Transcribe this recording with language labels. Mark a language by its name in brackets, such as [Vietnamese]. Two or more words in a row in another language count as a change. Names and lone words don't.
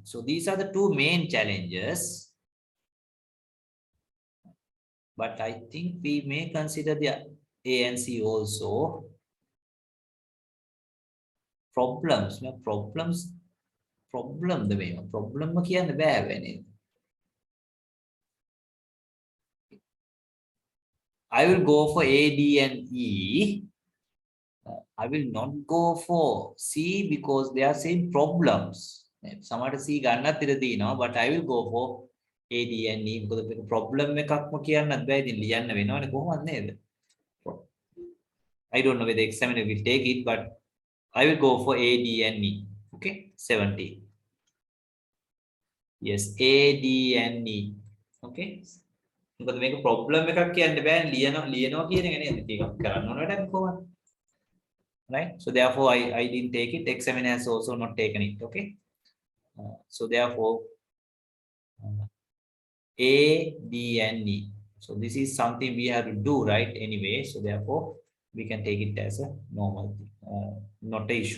[English] So these are the two main challenges. But I think we may consider the A and C also. Problems. Problem the way. Problem [Sinhala] කියන්න බෑ වෙන්නේ. [English] I will go for A, D, and E. I will not go for C because they are same problems. [Sinhala] සමහරට C ගන්නත් ඉඩ තියෙනවා, [English] but I will go for ADNE [Sinhala] මොකද මේක problem එකක්ම කියන්නත් බෑ ඉතින් ලියන්න වෙනවනේ කොහොමද නේද? [English] I don't know whether examiner will take it, but I will go for ADNE. Okay, 70. Yes, ADNE. Okay. [Sinhala] මොකද මේක problem එකක් කියන්න බෑ ලියනවා කියන එක නේද? ටිකක් කරන්න ඕන වැඩක් කොහොමද? [English] Right? So therefore I didn't take it. Examiner has also not taken it. Okay. So therefore ADNE. So this is something we have to do, right? Anyway, so therefore we can take it as a normal, not a issue.